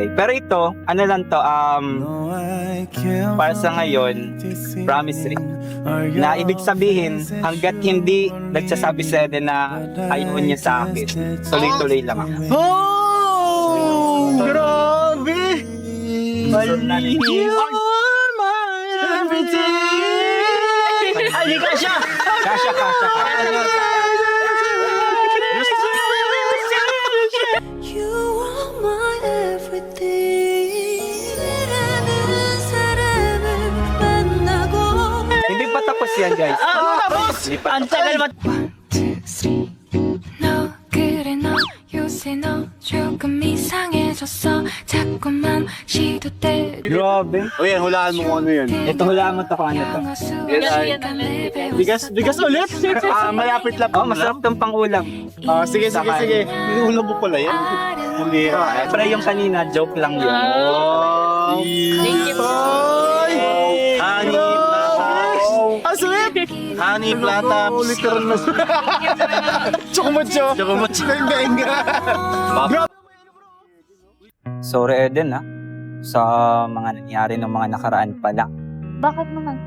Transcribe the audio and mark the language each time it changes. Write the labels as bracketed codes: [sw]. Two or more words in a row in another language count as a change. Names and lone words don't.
[tl] Pero ito, ano lang to, para sa ngayon, [en] promise ring. [tl] Na ibig sabihin, hanggat hindi nagsasabi sa Edith na ayaw niya sa akin, tuloy-tuloy lang ako. Oh! Grabe! Mali. [en] You're my everything! Ay, kasha! Kasha. You are my everything. [ko] 사람을 만나고 [tl] Hindi pa tapos yan, guys. Tapos! Ang tagal mat... [ko] 너 그래 너 요새 너 조금 이상해졌어 자꾸만 시도 때 [tl] Grabe. O yan, hulaan mo kung ano yan. Ito, hulaan mo to kung ano to. Bigas ulit? Malapit lang. Oh, masarap tong pang-ulam. Sige. Inuulo mo pala yan. Hindi. Pero yung kanina, joke lang yun. Oh! [en] Thank you. [tl] Honey Platas. Ang sweet! Honey Platas. Literal na siya. Chocomocho. Hindi. Sorry, Eden, sa mga nangyari ng mga nakaraan pala. Bakit naman po?